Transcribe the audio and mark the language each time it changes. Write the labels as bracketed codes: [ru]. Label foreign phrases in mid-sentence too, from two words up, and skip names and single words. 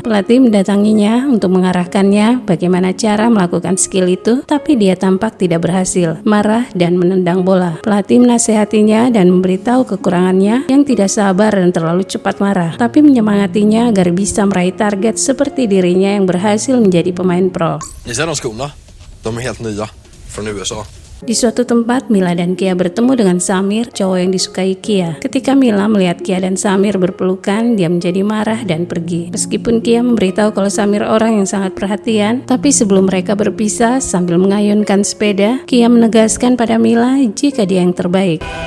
[id] Pelatih mendatanginya untuk mengarahkannya bagaimana cara melakukan skill itu, tapi dia tampak tidak berhasil. Marah dan menendang bola. Pelatih menasehatinya dan memberitahu kekurangannya yang tidak sabar dan terlalu cepat marah, tapi menyemangatinya agar bisa meraih target seperti dirinya yang berhasil menjadi pemain pro. [sv] Ni ser de skorna? De är helt nya från USA. [id] Di suatu tempat, Mila dan Kia bertemu dengan Samir, cowok yang disukai Kia. Ketika Mila melihat Kia dan Samir berpelukan, dia menjadi marah dan pergi. Meskipun Kia memberitahu kalau Samir orang yang sangat perhatian, tapi sebelum mereka berpisah sambil mengayunkan sepeda, Kia menegaskan pada Mila jika dia yang terbaik.